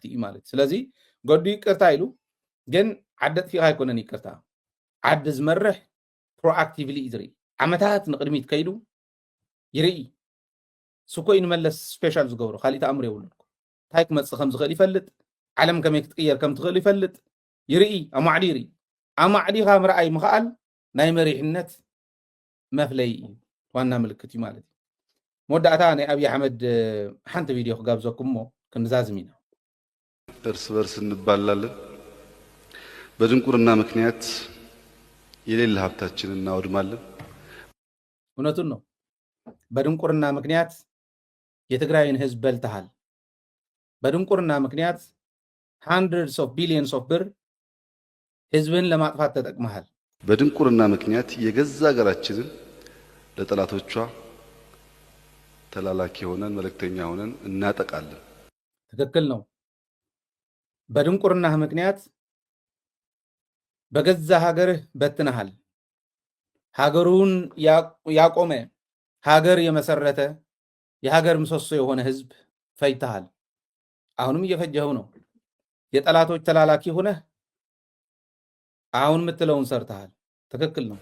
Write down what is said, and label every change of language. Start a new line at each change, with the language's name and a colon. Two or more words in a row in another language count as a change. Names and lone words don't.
Tigrinya: እዩ ማለት ስለዚ ገዱ ይቅርታ ኢሉ ግን ዓደ ጥፊኻ ኣይኮነን ይቅርታ ዓዲ ዝመርሕ ፕሮኣክቲቭሊ እዩ ዝርኢ ዓመታት ንቅድሚት ከይዱ ይርኢ ስኮይ ንመለስ ስፔሻል ዝገብሮ ካሊእ ተኣምር የብሉን እንታይ ክመፅእ ከም ዝኽእል ይፈልጥ ዓለም ከመይ ክትቅየር ከም ትኽእል ይፈልጥ ይርኢ ኣማዕዲ ይርኢ ኣማዕዲኻ ምርኣይ ምኽኣል ናይ መሪሕነት መፍለይ እዩ ዋና ምልክት እዩ ማለት እዩ መወዳእታ ናይ ኣብይ ኣሕመድ ሓንቲ ቪድዮ ክጋብዘኩም ሞ ክንዛዝም ኢና
Amharic: እርስ በርስ እንባላለን በድንቁርና ምክንያት የሌለ ሀብታችንን እናወድማለን እውነቱን ነው በድንቁርና ምክንያት የትግራይን ህዝብ በልተሃል በድንቁርና ምክንያት
English: hundreds of billions of
Amharic: ብር ህዝብን ለማጥፋት ተጠቅመሃል በድንቁርና ምክንያት የገዛ ሀገራችንን ለጠላቶቿ ተላላኪ ሆነን መልእክተኛ ሆነን እናጠቃለን ትክክል ነው በድንቁርና ምክንያት በገዛ ሀገርህ በትነሃል ሀገሩን ያቆመ ሀገር የመሰረተ የሀገር ምሰሶ የሆነ ህዝብ ፈይተሃል አሁንም እየፈጀኸው ነው የጠላቶች ተላላኪ ሆነ አሁን ምትለውን ሰርተሃል ትክክል ነው